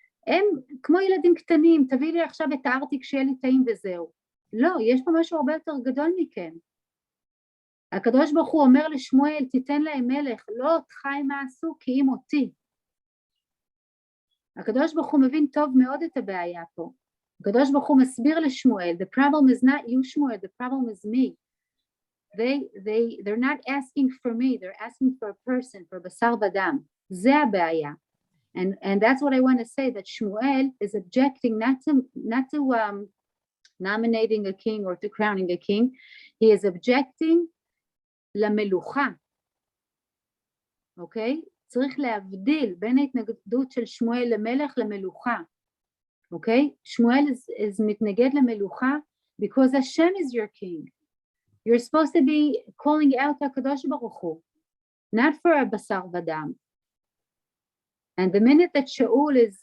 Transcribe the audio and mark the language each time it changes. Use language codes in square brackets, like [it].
[he] הם כמו ילדים קטנים, תביא לי עכשיו את הארטיק שיהיה לי טעים וזהו. לא, יש פה משהו הרבה יותר גדול מכם. הקדוש ברוך הוא אומר לשמואל, תיתן להם מלך, לא אותך הם עשו כי אם אותי. הקדוש ברוך הוא מבין טוב מאוד את הבעיה פה. הקדוש ברוך הוא מסביר לשמואל, [en] the problem is not you שמואל, the problem is me. They're not asking for me, they're asking for a person, for בשר ודם. [he] זה הבעיה. [en] And that's what I want to say, that Shmuel is objecting not to nominating a king or to crowning a king. He is objecting למלוכה. [he] אוקיי? צריך להבדיל בין ההתנגדות של שמואל למלך למלוכה. אוקיי? [en] שמואל is [he] מתנגד למלוכה [en] because Hashem is your king. You're supposed to be calling out הקדוש ברוך הוא, not for a [he] בשר ודם. [en] And the minute that Shaul